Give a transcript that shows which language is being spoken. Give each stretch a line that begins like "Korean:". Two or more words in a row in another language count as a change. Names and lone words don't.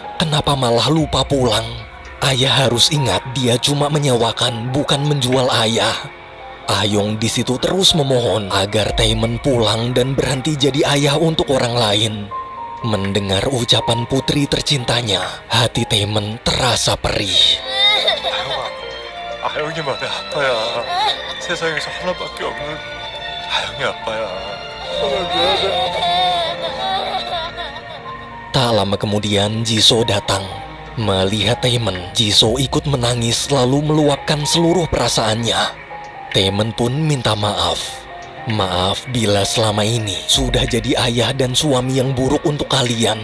Indonesian: Kenapa malah lupa pulang? Ayah harus ingat dia cuma menyewakan, bukan menjual ayah. Ah-yong di situ terus memohon agar Taemin pulang dan berhenti jadi ayah untuk orang lain. Mendengar ucapan putri tercintanya, hati Taemin terasa perih.
Korean: 아영이 말이 아빠야. 세상에서 하나밖에 없는 아영이 아빠야.
Indonesian: Tak lama kemudian Jisoo datang. Melihat Taemin, Jisoo ikut menangis lalu meluapkan seluruh perasaannya. Taemin pun minta maaf. Maaf bila selama ini sudah jadi ayah dan suami yang buruk untuk kalian.